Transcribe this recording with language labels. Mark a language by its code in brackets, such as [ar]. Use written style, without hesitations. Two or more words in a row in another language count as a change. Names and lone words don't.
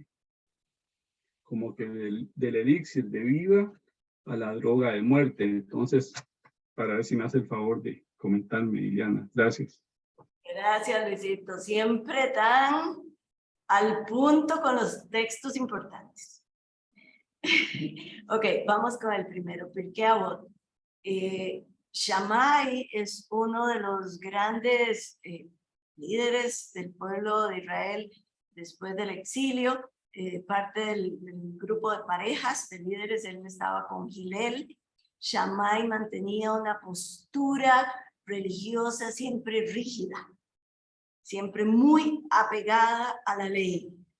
[es] Como que del elixir de vida a la droga de muerte. Entonces, para ver si me hace el favor de comentarme, Liliana. Gracias. Gracias, Luisito. Siempre tan al punto con los textos importantes. Ok, vamos con el primero. Pirkei Avot. Shammai es uno de los grandes líderes del pueblo de Israel después del exilio, parte del grupo de parejas de líderes. Él estaba con Hillel. Shammai mantenía una postura religiosa siempre rígida, siempre muy apegada a la ley.